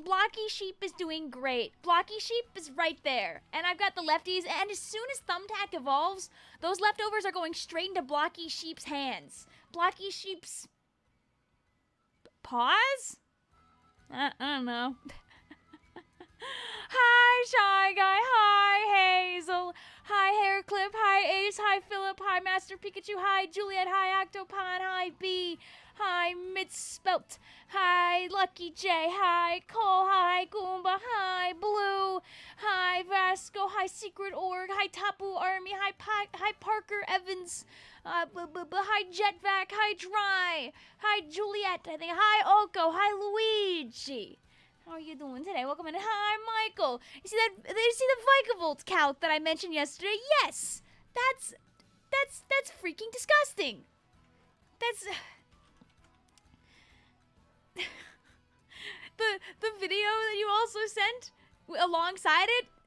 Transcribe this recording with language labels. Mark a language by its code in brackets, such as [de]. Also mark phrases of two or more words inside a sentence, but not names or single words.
[en] Blocky Sheep is doing great. Blocky Sheep is right there. And I've got the lefties, and as soon as Thumbtack evolves, those leftovers are going straight into Blocky Sheep's hands. Blocky Sheep's paws? I don't know. Hi, Shy Guy. Hi, Hazel. Hi, Hairclip. Hi, Ace. Hi, Philip. Hi, Master Pikachu. Hi, Juliet. Hi, Octopon. Hi, B. Hi, Misspelt. Hi, Lucky J. Hi, Cole. Hi, Goomba. Hi, Blue. Hi, Vasco. Hi, Secret Org. Hi, Tapu Army. Hi, Parker Evans. Hi, Jetvac. Hi, Dry. Hi, Juliet. I think. Hi, Oko. Hi, Luigi. How are you doing today? Welcome in. Hi, Michael. You see that? You see the Vicvillon calc that I mentioned yesterday? Yes. That's freaking disgusting. That's the video that you also sent alongside it.